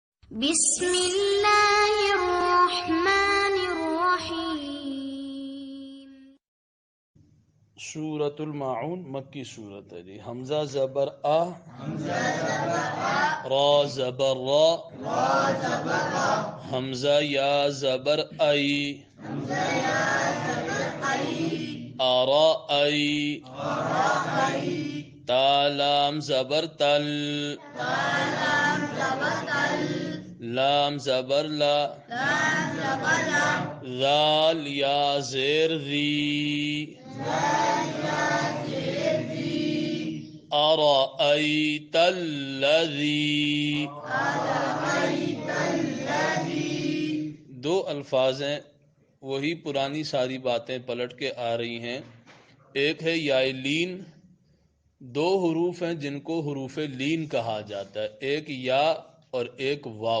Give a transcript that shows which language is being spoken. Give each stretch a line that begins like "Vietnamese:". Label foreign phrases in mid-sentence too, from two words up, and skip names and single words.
Arabic: بسم اللہ الرحمن الرحیم۔
Urdu: سورۃ الماعون مکی صورت ہے جی۔ حمزہ زبر آ، را زبر را، حمزہ یا زبر ای، آرا ای، تا لام زبر تل، لام زبر لا، ذال یا زیر ذی،
Arabic: أرأيت الذي،
Urdu: دو الفاظ ہیں، وہی پرانی ساری باتیں پلٹ کے آ رہی ہیں۔ ایک ہے یائے لین، دو حروف ہیں جن کو حروف لین کہا جاتا ہے، ایک یا اور ایک واو۔